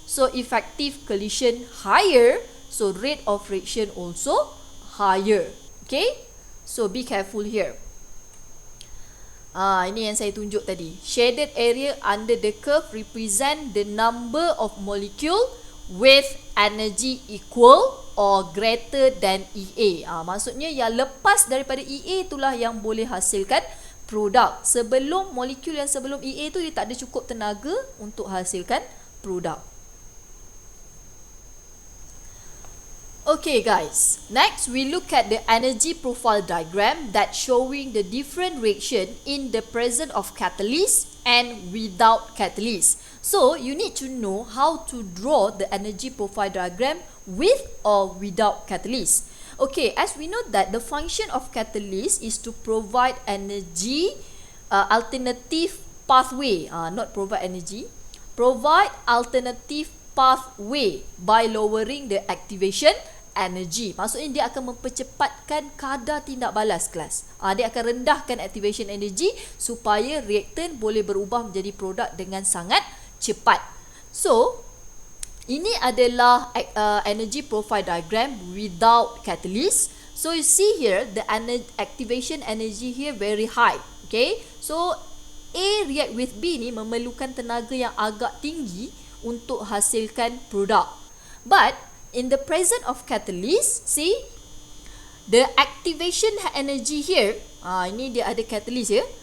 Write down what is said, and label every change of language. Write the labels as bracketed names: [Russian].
[English] So effective collision higher. So rate of reaction also higher. Okay, so be careful here. [Malay] Ini yang saya tunjuk tadi. [English] Shaded area under the curve represent the number of molecule with energy equal or greater than EA. [Malay] Maksudnya yang lepas daripada EA itulah yang boleh hasilkan produk. Sebelum molekul yang sebelum EA tu dia tak ada cukup tenaga untuk hasilkan produk. [English] Okay guys, next we look at the energy profile diagram that showing the different reaction in the presence of catalyst and without catalyst. So you need to know how to draw the energy profile diagram with or without catalyst. Okay, as we know that the function of catalyst is to provide energy alternative pathway, not provide energy, provide alternative pathway by lowering the activation energy. [Malay] Maksudnya dia akan mempercepatkan kadar tindak balas kelas. Dia akan rendahkan activation energy supaya reaktan boleh berubah menjadi produk dengan sangat cepat. [English] So [Malay] ini adalah [English] energy profile diagram without catalyst. So you see here the activation energy here very high. [Malay] Okay, [English] so A react with B [Malay] ni memerlukan tenaga yang agak tinggi untuk hasilkan produk. [English] But in the presence of catalyst, see the activation energy here, [Malay] ini dia ada catalyst ya.